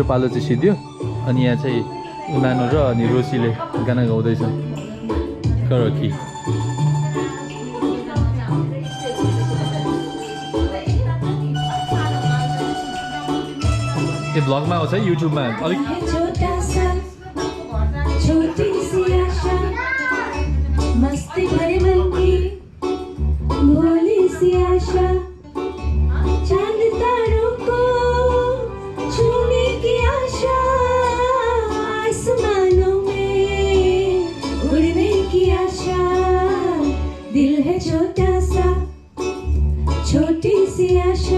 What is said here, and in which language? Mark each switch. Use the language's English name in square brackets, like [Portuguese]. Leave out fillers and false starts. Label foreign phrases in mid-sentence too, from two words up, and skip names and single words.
[Nepali] पालो चाहिँ सिद्धियो अनि यहाँ चाहिँ उनानो र अनि रोसीले गाना गाउँदैछ करकी यो ब्लगमा आउँछ है युट्युबमा अलिक [Hindi] मस्ती भरे मन की भोली सी आशा चांद तारों को छूने की आशा आसमानों में उड़ने की आशा दिल है छोटा सा छोटी सी आशा